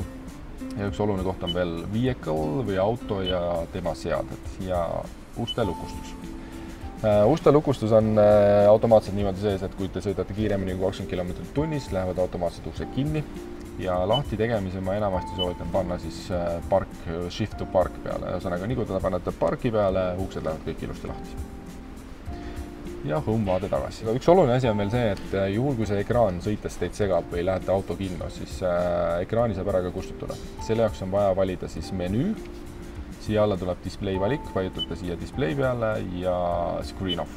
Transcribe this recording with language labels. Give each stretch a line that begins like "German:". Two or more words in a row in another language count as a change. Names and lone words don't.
Estonian: Ja üks oluline koht on veel vehicle või auto ja tema seaded ja uste lukustus. Uste lukustus on automaatselt niimoodi sees, et kui te sõidate kiiremini kui 20 km tunnis, lähevad automaatselt uksed kinni ja lahti tegemise ma enamasti soovitan panna siis
English: shift to park
Estonian: peale. Ühesõnaga, nii kui te panete parki peale, uksed lähevad kõik ilusti lahti. Ja hõmvaade tagasi. Üks oluline asi on veel see, et juhul kui see ekraan sõites teid segab või lähete auto kinno, siis ekraani saab ära ka kustutada. Selle jaoks on vaja valida siis menüü. Siia alla tuleb display valik, vajutate siia display peale ja
English: screen off.